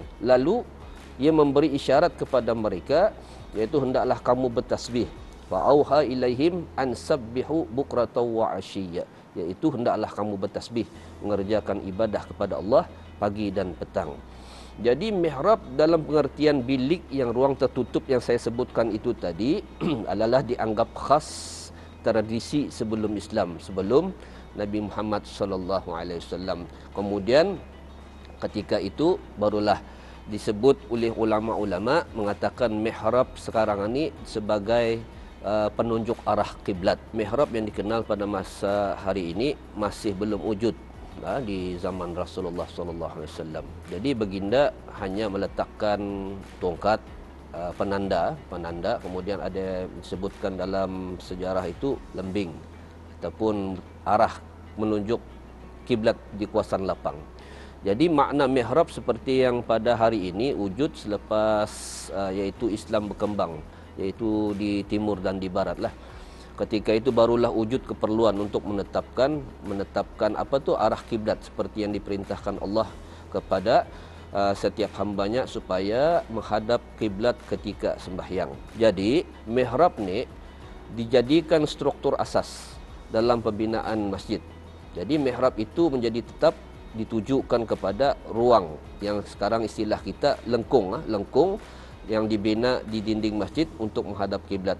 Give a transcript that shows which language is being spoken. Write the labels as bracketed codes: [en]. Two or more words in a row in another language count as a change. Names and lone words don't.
[ms] Lalu ia memberi isyarat kepada mereka, iaitu hendaklah kamu bertasbih. [ar] فأوحى إليهم أن سبحوا بكرة وعشيا, [ms] iaitu hendaklah kamu bertasbih, mengerjakan ibadah kepada Allah pagi dan petang. Jadi mihrab dalam pengertian bilik yang ruang tertutup yang saya sebutkan itu tadi adalah dianggap khas tradisi sebelum Islam, sebelum Nabi Muhammad [ar] صلى الله عليه وسلم. [ms] Kemudian ketika itu barulah disebut oleh ulama-ulama mengatakan mihrab sekarang ini sebagai penunjuk arah kiblat. Mihrab yang dikenal pada masa hari ini masih belum wujud di zaman Rasulullah SAW. Jadi baginda hanya meletakkan tongkat penanda, kemudian ada disebutkan dalam sejarah itu lembing ataupun arah menunjuk kiblat di kawasan lapang. Jadi makna mihrab seperti yang pada hari ini wujud selepas iaitu Islam berkembang, iaitu di timur dan di barat lah. Ketika itu barulah wujud keperluan untuk menetapkan apa tu arah kiblat seperti yang diperintahkan Allah kepada setiap hambanya supaya menghadap kiblat ketika sembahyang. Jadi mihrab ni dijadikan struktur asas dalam pembinaan masjid. Jadi mihrab itu menjadi tetap ditujukan kepada ruang yang sekarang istilah kita lengkung yang dibina di dinding masjid untuk menghadap kiblat.